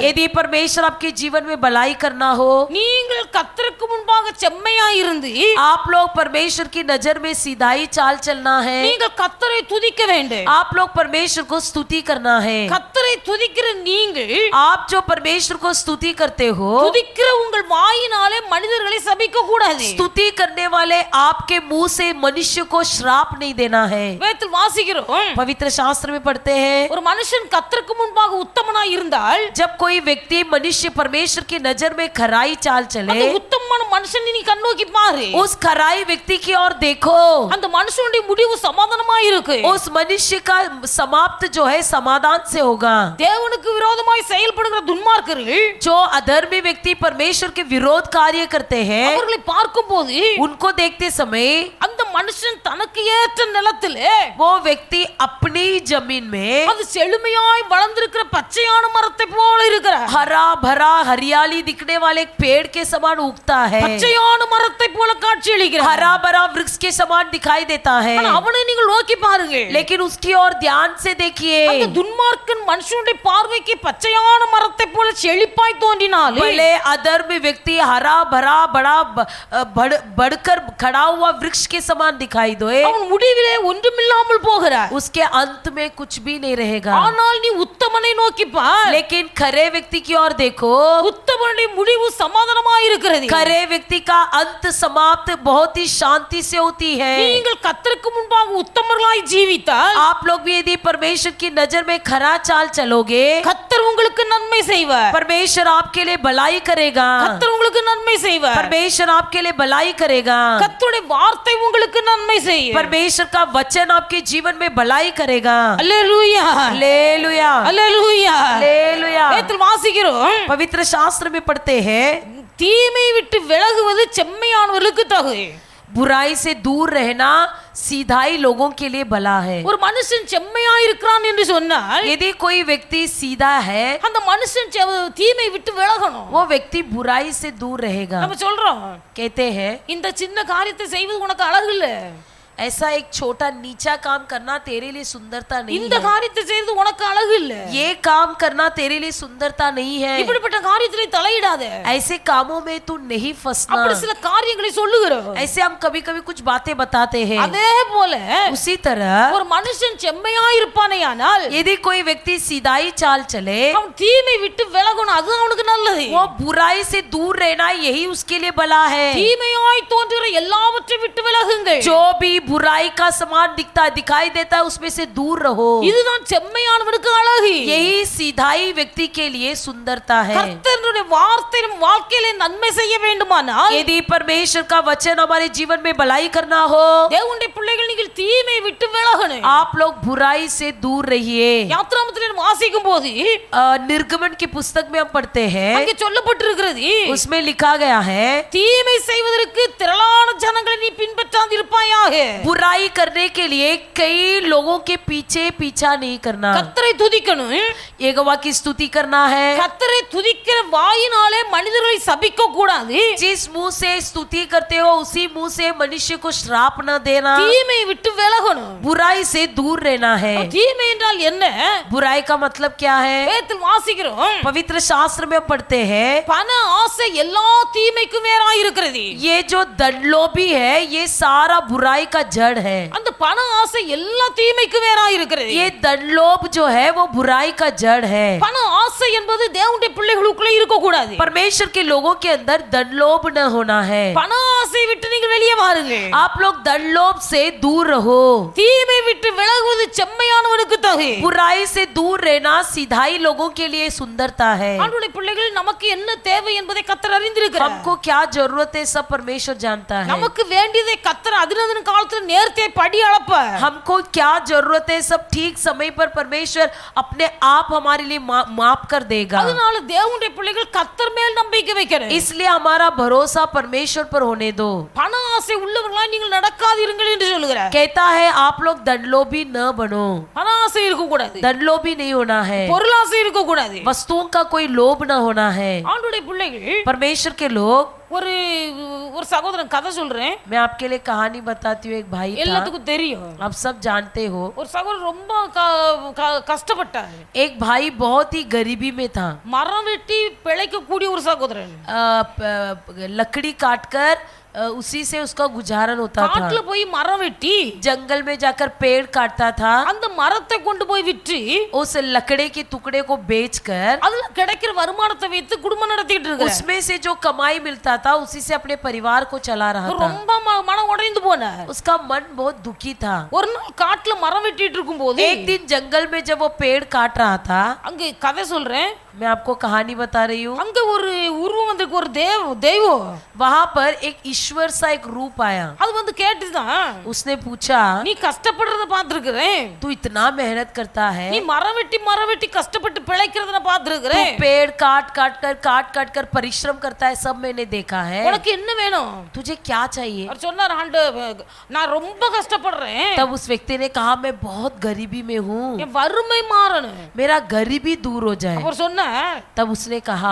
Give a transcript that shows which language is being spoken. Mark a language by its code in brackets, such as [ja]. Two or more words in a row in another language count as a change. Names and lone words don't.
[hi] यदि परमेश्वर आपके जीवन में भलाई करना हो, [ta] நீங்கள் கர்த்தருக்கு முன்பாக செம்மையாய் இருந்து [hi] आप लोग परमेश्वर की नजर में सीधाई चाल चलना है। [ta] நீங்கள் கர்த்தரை துதிக்க வேண்டும். [hi] आप लोग परमेश्वर को स्तुति करना है। [ta] கர்த்தரை துதிக்கிற நீங்கள் [hi] आप जो परमेश्वर को स्तुति करते हो, [ta] துதிக்கிற உங்கள் வாயினாலே மனிதர்களை சபிக்க கூடாது. [hi] स्तुति करने वाले आपके मुंह से मनुष्य को श्राप नहीं देना है। [ta] வேதத்தில் வாசிக்கிறோம், [hi] पवित्र शास्त्र में पढ़ते हैं, [ta] ஒரு மனுஷன் கர்த்தருக்கு முன்பாக உத்தமனாய் இருந்தால் [hi] जब कोई व्यक्ति मनुष्य परमेश्वर की नजर में खराई चाल [ta] அந்த [hi] चले, [ta] உத்தமமான மனுஷனை நீ கண்ணோக்கி பாரு. [hi] उस खराई व्यक्ति की ओर देखो, [ta] அந்த மனுஷனுடைய முடிவு சமாதானமாய் இருக்கு. [hi] उस मनुष्य का समाप्त जो है समाधान से होगा। [ta] தேவனுக்கு விரோதமாய் செயல்படுகிற துன்மார்க்கர்கள் [hi] जो अधर्मी व्यक्ति परमेश्वर के विरोध कार्य करते हैं, [ta] அவர்களை பார்க்கும்போது [hi] उनको देखते समय [ta] அந்த மனுஷன் தனக்கு ஏற்ற நிலத்திலே [hi] वो व्यक्ति अपनी जमीन में [ta] அது செழுமையாய் வளர்ந்திருக்கிற பச்சையான மரத்தை போல இருக்கிறார். [hi] हरा भरा हरियाली दिखने वाले एक पेड़ के समान उगता है, [ta] பச்சையான மரத்தை போல காட்சி அளிக்கிறார். [hi] हरा भरा वृक्ष के समान दिखाई देता है। [ta] ஆனா அவனை நீங்கள் நோக்கி பாருங்க, [hi] लेकिन उसकी ओर ध्यान से [ta] அந்த [hi] देखिए, [ta] துன்மார்க்கன் மனுஷனுடைய பார்வைக்கு பச்சையான மரத்தை போல செழிப்பாய் தோன்றினாலே [hi] भले अधर्मी व्यक्ति हरा भरा बड़ा बढ़कर खड़ा हुआ वृक्ष के समान दिखाई दे, [ta] அவன் முடிவிலே ஒன்றுமில்லாமல் போகிறார். [hi] उसके अंत में कुछ भी नहीं रहेगा। [ta] ஆனால் நீ உத்தமனை நோக்கி பார், [hi] लेकिन खरे व्यक्ति की ओर देखो, [ta] உத்தமனுடைய முடிவு சமாதானமாய் இருக்கிறது. [hi] खरे व्यक्ति का अंत समाप्त बहुत ही शांति से होती है। [ta] நீங்கள் கர்த்தருக்கு முன்பாக உத்தமர்களாய் ஜீவித்தால் [hi] आप लोग भी यदि परमेश्वर की नजर में खरा चाल चलोगे, [ta] கர்த்தர் உங்களுக்கு நன்மை செய்வார். [hi] परमेश्वर आपके लिए भलाई करेगा। [ta] கர்த்தர் உங்களுக்கு நன்மை செய்வார். [hi] परमेश्वर आपके लिए भलाई करेगा। [ta] கர்த்தருடைய வார்த்தை உங்களுக்கு நன்மை செய்யும். [hi] परमेश्वर का वचन आपके जीवन में भलाई करेगा। [ta] அல்லேலூயா, [hi] हालेलुया, [ta] அல்லேலூயா. [hi] हालेलुया। [ta] வேதத்தில் வாசிக்கிறோம், [hi] पवित्र शास्त्र में पढ़ते हैं, [ta] தீமை விட்டு விலகுவது செம்மையானவர்களுக்கு தகு. [hi] बुराई से दूर रहना सीधाई लोगों के लिए भला है। [ta] ஒரு மனுஷன் செம்மையாய் இருக்கிறான் என்று சொன்னால் [hi] यदि कोई व्यक्ति सीधा है, [ta] அந்த மனுஷன் தீமை விட்டு விலகணும். [hi] वो व्यक्ति बुराई से दूर रहेगा। [ta] நம்ம சொல்றோம், [hi] कहते हैं [ta] இந்த சின்ன காரியத்தை செய்வது உனக்கு அழகு இல்ல, [hi] ऐसा एक छोटा नीचा काम करना तेरे लिए सुंदरता नहीं [ta] இந்த [hi] है, [ta] காரியத்தை செய்வது உனக்கு அழகு இல்ல, [hi] ये काम करना तेरे लिए सुंदरता नहीं है, [ta] இப்படிப்பட்ட காரியத்திலே தலையிடாத. [hi] ऐसे कामों में तू नहीं फंसना। [ta] அப்படி சில காரியங்களை சொல்லுகிறோம். [hi] ऐसे हम कभी कभी कुछ बातें बताते हैं। [ta] அதே போல [hi] उसी तरह [ta] ஒரு மனுஷன் செம்மையாய் இருப்பானேயானால் [hi] यदि कोई व्यक्ति सीधाई चाल चले, [ta] அவன் தீமை விட்டு விலகணும், அது அவனுக்கு நல்லது. [hi] वो बुराई से दूर रहना यही उसके लिए भला है। [ta] தீமையாய் தோன்றுகிற எல்லாவற்றை விட்டு விலகுங்கள். [hi] जो भी बुराई का समान दिखाई देता है उसमें से दूर रहो। [ta] இதுதான் செம்மையானவனுக்கு அழகு. [hi] यही सीधाई व्यक्ति के लिए सुंदरता है। [ta] கர்த்தருடைய வார்த்தை நம் வாழ்க்கையிலே நன்மை செய்ய வேண்டுமானால், [hi] यदि परमेश्वर का वचन हमारे जीवन में भलाई करना हो, [ta] தேவனுடைய பிள்ளைகள் நீங்கள் தீமையை விட்டு விலகணும். [hi] आप लोग बुराई से दूर रहिए। [ta] யாத்ராமத்திலே வாசிக்கும் போது [hi] निर्गमन की पुस्तक में हम पढ़ते हैं, [ta] அங்கே சொல்லப்பட்டிருக்கிறது, [hi] उसमें लिखा गया है, [ta] தீமை செய்வதற்கு திரளான ஜனங்களை நீ பின்பற்றாதிருப்பாயாக. [hi] बुराई करने के लिए कई लोगों के पीछा नहीं करना। [ta] கர்த்தரை துதிக்கணும். [hi] यहोवा की स्तुति करना है। [ta] கர்த்தரை துதிக்கிற வாயினாலே மனிதர்களை சபிக்க கூடாது. [hi] जिस मुंह से स्तुति करते हो उसी मुंह से मनुष्य को श्राप न देना। [ta] தீமையை விட்டு விலகணும். [hi] बुराई से दूर रहना है। [ta] தீமை என்றால் என்ன? [hi] बुराई का मतलब क्या है? [ta] வேதத்தில் வாசிக்கிறோம், [hi] पवित्र शास्त्र में हम पढ़ते हैं, [ta] பண ஆசை எல்லா தீமைக்கும் வேறாய் இருக்கிறது. [hi] ये जो धनलोभी है ये सारा बुराई का जड़ है। [ta] அந்த பண ஆசை எல்லா தீமைக்கும் வேறாய் இருக்கிறது. [hi] ये धनलोभ जो है वो बुराई का जड़ है। [ta] பண ஆசை என்பது தேவனுடைய பிள்ளைகளுக்குள்ளே இருக்க கூடாது. [hi] परमेश्वर के लोगों के अंदर धनलोभ न होना है। [ta] பண ஆசை விட்டு நீங்கள் வெளியே வாருங்கள். [hi] आप लोग धनलोभ से दूर रहो। [ta] தீமை விட்டு விலகுவது செம்மையானவனுக்கு தகு. [hi] बुराई से दूर रहना सीधाई लोगों के लिए सुंदरता है। [ta] ஆண்டவருடைய பிள்ளைகள் நமக்கு என்ன தேவை என்பதை கர்த்தர் அறிந்திருக்கிறார். [hi] हमको क्या जरूरत है सब परमेश्वर जानता है। [ta] நமக்கு வேண்டியதை கர்த்தர் அதினதின் காலத்துல நேர்த்தியை படி அளப்பார். [hi] हमको क्या जरूरत है सब ठीक समय पर परमेश्वर अपने आप हमारे लिए माफ कर देगा। [ta] அதனால தேவனுடைய பிள்ளைகள் கர்த்தர் மேல் நம்பிக்கை வைக்கணும். [hi] इसलिए हमारा भरोसा परमेश्वर पर होने दो। [ta] பண ஆசை உள்ளவர்களாய் நீங்கள் நடக்காதீர்கள் என்று சொல்கிறார். [hi] कहता है आप लोग धनलोभी न बनो। [ta] பண ஆசை இருக்க கூடாது. [hi] धनलोभी नहीं होना है। [ta] பொருளாசை இருக்க கூடாது. [hi] वस्तुओं का कोई लोभ न होना है। [ta] ஆண்டவருடைய பிள்ளைகள் [hi] परमेश्वर के लोग, [ta] ஒரு சகோதரன் கதை சொல்றேன், [hi] मैं आपके लिए कहानी बताती हूँ। एक भाई था, [ta] எல்லாத்துக்கும் தெரியும், [hi] आप सब जानते हो। [ta] ஒரு சகோதரன் ரொம்ப கஷ்டப்பட்டார். [hi] एक भाई बहुत ही गरीबी में था। [ta] மரம் வெட்டி பிழைக்க கூடிய ஒரு சகோதரன். [hi] लकड़ी काटकर उसी से उसका गुजारन होता था। [ta] காட்டுல போய் மரம் வெட்டி [hi] जंगल में जाकर पेड़ काटता था। [ta] அந்த மரத்தை கொண்டு போய் விற்று [hi] उस लकड़े के टुकड़े को बेचकर [ta] அதுல கிடைக்கிற வருமானத்தை வைத்து குடும்பம் நடத்திட்டு இருக்காரு. [hi] उसमें से जो कमाई मिलता था उसी से अपने परिवार को चला रहा था। [ta] ரொம்ப மனம் உடைந்து போனார். [hi] उसका मन बहुत दुखी था। [ta] ஒரு நாள் காட்டுல மரம் வெட்டிட்டு இருக்கும்போது [hi] एक दिन जंगल में जब वो पेड़ काट रहा था, [ta] அங்க கதை சொல்றேன், [hi] मैं आपको कहानी बता रही हूँ, [ta] அங்க ஒரு உருவம் வந்திருக்கு, ஒரு தெய்வம். [hi] वहां पर एक ईश्वर सा एक रूप आया। [ta] அது வந்து கேட்டுதான், [hi] उसने पूछा, [ta] நீ கஷ்டப்படுறத பாத்துருக்கிறேன், [hi] तू इतना मेहनत करता है, [ta] நீ மரம் வெட்டி கஷ்டப்பட்டு பிழைக்கிறத நான் [hi] तू [ta] பாத்துருக்கிறேன், [hi] पेड़ काट कर परिश्रम करता है, सब मैंने देखा है, [ta] உனக்கு என்ன வேணும்? [hi] तुझे क्या चाहिए? [ta] அவர் சொன்னார், நான் ரொம்ப கஷ்டப்படுறேன், [hi] तब उस व्यक्ति ने कहा, मैं बहुत गरीबी में हूँ, [ta] என் வறுமை மாறணும். [hi] मेरा गरीबी दूर हो जाए। [ta] அவர் சொன்னார், [hi] तब उसने कहा,